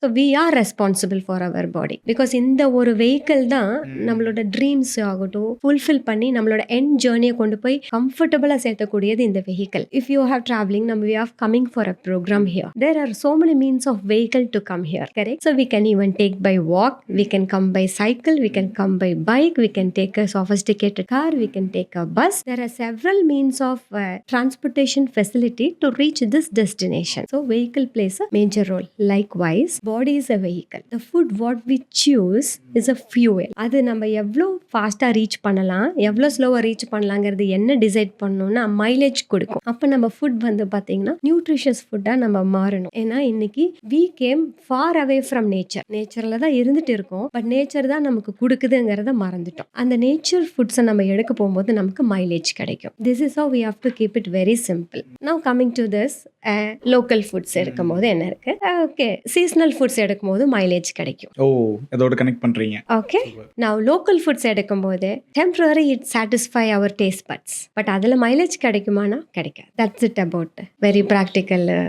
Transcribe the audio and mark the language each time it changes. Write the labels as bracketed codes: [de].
[en] So we are responsible for our body. [ta] Because இந்த ஒரு vehicle தான் நம்மளோட ட்ரீம்ஸ் ஆகட்டும் ஃபுல்ஃபில் பண்ணி நம்மளோட எண்ட் ஜேர்னியை கொண்டு போய் கம்ஃபர்டபுளாக சேர்த்தக்கூடியது இந்த vehicle. [en] If you have travelling, நம்ம we are coming for a program here. There are so many means of vehicle to come here, correct? So we can even take by walk, we can come by cycle, we can come by bike, we can take a sophisticated car, we can take a bus. There are several means of transportation facility to reach this destination. So vehicle plays a major role. Likewise, body is a vehicle. The food what we choose is a fuel. [ta] அது நம்ம எவ்வளோ ஃபாஸ்ட்டாக reach பண்ணலாம், எவ்வளோ ஸ்லோவாக reach பண்ணலாங்கிறது என்ன decide பண்ணணும்னா mileage கொடுக்கும். அப்போ நம்ம ஃபுட் வந்து பார்த்தீங்கன்னா நியூட்ரிஷியஸ் ஃபுட்டாக நம்ம மாறணும். ஏன்னா இன்னைக்கு [en] we came far away from nature. [ta] நேச்சரில் தான் இருந்துட்டு இருக்கோம், பட் நேச்சர் தான் நமக்கு கொடுக்குதுங்கிறத மறந்துட்டோம். அந்த நேச்சர் ஃபுட்ஸை நம்ம எடுக்க போகும்போது நமக்கு மைலேஜ் கிடைக்கும். [en] This is how we have to keep it very simple. Now coming to this, [ta] local foods எடுக்கும்போது என்ன இருக்கு, ஓகே சீசனல் ஃபுட்ஸ் எடுக்கும்போது மைலேஜ் கிடைக்கும். ஓ அதோட கனெக்ட் பண்றீங்க. ஓகே, நான் லோக்கல் ஃபுட்ஸ் எடுக்கும்போது [en] temporary it satisfy our taste buds, [ta] but அதில் மைலேஜ் கிடைக்குமானா கிடைக்காது. [en] That's it about very practical.